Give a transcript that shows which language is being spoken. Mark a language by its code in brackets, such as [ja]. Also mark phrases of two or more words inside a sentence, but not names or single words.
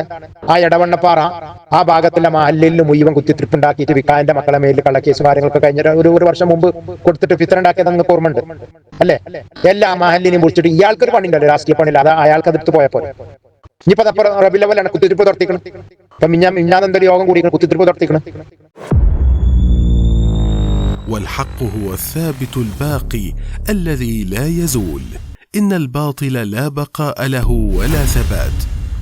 [ml] ആ എടവണ്ണപ്പാറ ആ ഭാഗത്തുള്ള മഹല്ലിൽ മുഴുവൻ കുത്തിത്തിരിപ്പുണ്ടാക്കിയിട്ട് വിക്കായന്റെ മക്കളെ മേലിൽ കള്ളക്കേസ് കാര്യങ്ങളൊക്കെ കഴിഞ്ഞ ഒരു വർഷം മുമ്പ് കൊടുത്തിട്ട് ഫിത്തർ ഉണ്ടാക്കിയത് നിങ്ങൾക്ക് ഓർമ്മയുണ്ട് അല്ലെ? എല്ലാ മഹല്ലിനെയും വിളിച്ചിട്ട് ഇയാൾക്കൊരു പണി ഉണ്ടല്ലോ, രാഷ്ട്രീയ പണിയില്ല, അത് അയാൾക്ക് അതെടുത്ത് പോയപ്പോൾ ഇനിയിപ്പോ അതപ്പുറം റബീഉൽ അവ്വലാണ് കുത്തിത്തിരിപ്പ് നടത്തിക്കണം. ഇപ്പൊ മിഞ്ഞാന്നെന്തൊരു യോഗം കൂടി കുത്തിത്തിരിപ്പ് നടത്തിക്കണം. [ar] والحق هو الثابت الباقي الذي لا يزول. إن الباطل لا بقاء له ولا ثبات.